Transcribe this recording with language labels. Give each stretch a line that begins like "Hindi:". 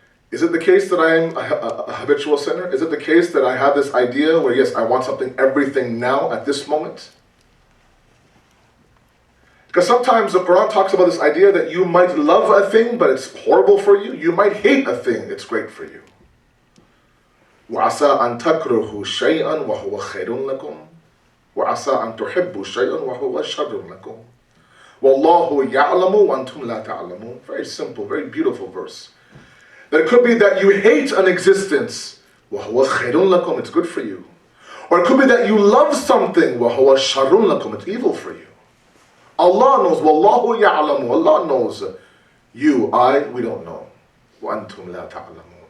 English: Is it the case that I am a habitual sinner? Is it the case that I have this idea where, yes, I want everything now at this moment? Because sometimes the Quran talks about this idea that you might love a thing, but it's horrible for you. You might hate a thing, it's great for you.
Arabic: وَعَسَىٰ أَن تَكْرُهُ شَيْئًا وَهُوَ خَيْرٌ لَكُمْ وَعَسَىٰ أَن تُحِبُّوا شَيْئًا وَهُوَ شَرٌ لَكُمْ وَاللَّهُ يَعْلَمُ وَأَنْتُمْ لَا تَعْلَمُونَ.
English: Very simple, very beautiful verse. That it could be that you hate an existence,
Arabic: وَهُوَ خَيْرٌ لَكُمْ,
English: it's good for you. Or it could be that you love something,
Arabic: وَهُوَ شَرٌ لَكُمْ,
English: it's evil for you. Allah knows,
Arabic: وَاللَّهُ يَعْلَمُ,
English: Allah knows. You, we don't know.
Arabic: وَأَنْتُمْ لَا تَعْلَمُونَ.